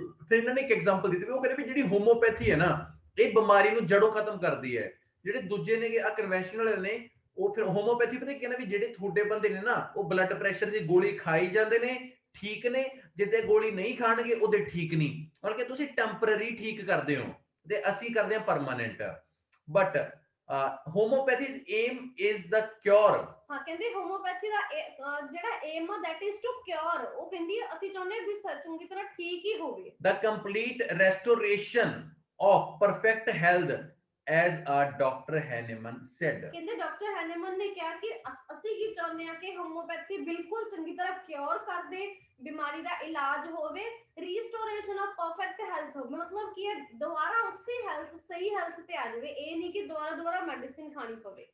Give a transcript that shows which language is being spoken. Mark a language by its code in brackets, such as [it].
[pa] ਤੇ ਇਹਨਾਂ ਨੇ ਇੱਕ ਐਗਜ਼ਾਮਪਲ ਦਿੱਤੀ, ਉਹ ਕਹਿੰਦੇ ਵੀ ਜਿਹੜੀ ਹੋਮੋਪੈਥੀ ਹੈ ਨਾ ਇਹ ਬਿਮਾਰੀ ਨੂੰ ਜੜੋਂ ਖਤਮ ਕਰਦੀ ਹੈ। ਜਿਹੜੇ ਦੂਜੇ ਨੇ ਆ ਕਨਵੈਨਸ਼ਨਲ ਨੇ, ਉਹ ਫਿਰ ਹੋਮੋਪੈਥੀ ਪਤਾ ਕਹਿੰਦਾ ਵੀ ਜਿਹੜੇ ਤੁਹਾਡੇ ਬੰਦੇ ਨੇ ਨਾ ਉਹ ਬਲੱਡ ਪ੍ਰੈਸ਼ਰ ਦੀ ਗੋਲੀ ਖਾਈ ਜਾਂਦੇ ਨੇ ਠੀਕ ਨੇ, ਜਿੱਦੇ ਗੋਲੀ ਨਹੀਂ ਖਾਣਗੇ ਉਹਦੇ ਠੀਕ ਨਹੀਂ, ਮਤਲਬ ਕਿ ਤੁਸੀਂ ਟੈਂਪਰੇਰੀ ਠੀਕ ਕਰਦੇ ਹੋ ਤੇ ਅਸੀਂ ਕਰਦੇ ਹਾਂ permanent. [en] But homeopathy's aim is the cure। [pa] ਹਾਂ ਕਹਿੰਦੇ ਹੋਮੋਪੈਥੀ ਦਾ ਜਿਹੜਾ ਏਮ ਆ [en] that is to cure, [pa] ਉਹ ਕਹਿੰਦੀ ਅਸੀਂ ਚਾਹੁੰਦੇ ਹਾਂ ਵੀ ਚੰਗੀ ਤਰ੍ਹਾਂ ਠੀਕ ਹੀ ਹੋਵੇ। [en] The complete restoration of perfect health, as Dr. Hahnemann said। [pa] ਕਹਿੰਦੇ ਡਾਕਟਰ ਹੈਨੇਮਨ ਨੇ ਕਿਹਾ ਕਿ ਅਸੀਂ ਕੀ ਚਾਹੁੰਦੇ ਹਾਂ ਕਿ ਹੋਮੋਪੈਥੀ ਬਿਲਕੁਲ ਚੰਗੀ ਤਰ੍ਹਾਂ ਕਿਉਰ ਕਰ ਦੇ, ਬਿਮਾਰੀ ਦਾ ਇਲਾਜ ਹੋਵੇ, ਰੀਸਟੋਰੇਸ਼ਨ ਆਫ ਪਰਫੈਕਟ ਹੈਲਥ ਹੋਵੇ, ਮਤਲਬ ਕਿ ਦੁਬਾਰਾ ਉਸੇ ਹੈਲਥ ਸਹੀ ਹੈਲਥ ਤੇ ਆ ਜਾਵੇ, ਇਹ ਨਹੀਂ ਕਿ ਦੁਬਾਰਾ ਮੈਡੀਸਿਨ ਖਾਣੀ ਪਵੇ।